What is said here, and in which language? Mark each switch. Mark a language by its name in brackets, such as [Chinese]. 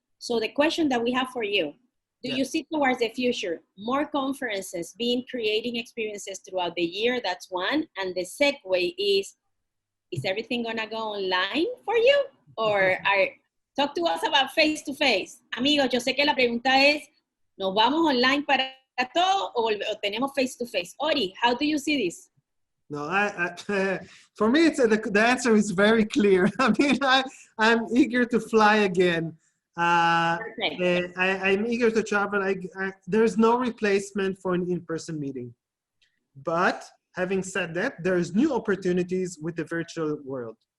[English] So the question that we have for you, do you see towards the future more conferences creating experiences throughout the year? That's one. And the segue is everything gonna go online for you? Or talk to us about face-to-face. [Spanish] Amigos, yo sé que la pregunta es, ¿nos vamos online para todo o tenemos face-to-face? [English] Ori, how do you see this? No, for me, the answer is very clear. I mean, I'm eager to fly again. I'm eager to travel. There's no replacement for an in-person meeting. But having said that, there's new opportunities with the virtual world.